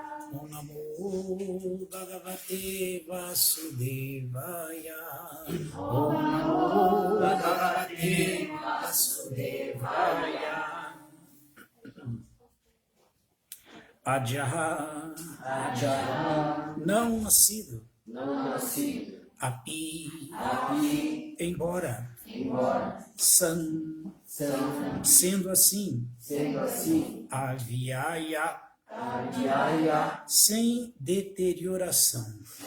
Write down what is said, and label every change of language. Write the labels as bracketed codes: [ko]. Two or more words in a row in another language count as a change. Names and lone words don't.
[sa] Om Namo Bhagavate Vasudevaya. Om Namo Bhagavate Vasudevaya. Adjaha, [pt] não nascido. Api, embora. San, sendo assim. Avyaya, sem deterioração.